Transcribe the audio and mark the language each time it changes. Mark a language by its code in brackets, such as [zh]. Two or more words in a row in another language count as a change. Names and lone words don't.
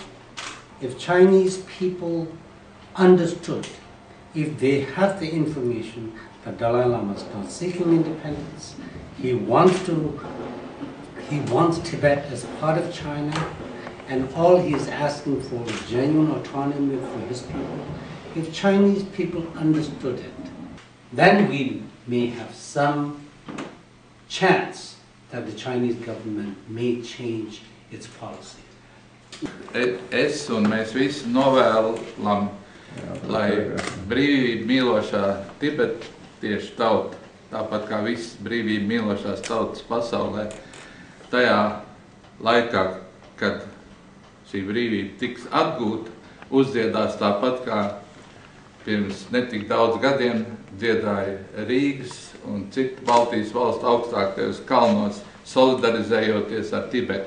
[en] If Chinese people understood, if they have the information that Dalai Lama is not seeking independence, he wants Tibet as part of China, and all he is asking for is genuine autonomy for his people. If Chinese people understood it, then we may have some chance that the Chinese government may change its policy. [lv] Es un mēs visi novēlam, lai brīvību mīlošā tibetiešu tauta, tāpat kā visas brīvību mīlošās tautas pasaulē, tajā laikā, kad šī brīvība tiks atgūta, uzdziedās tāpat kā pirms netik daudz gadiem dziedāja Rīgas un citu Baltijas valstu augstākajos kalnos, solidarizējoties ar Tibetu.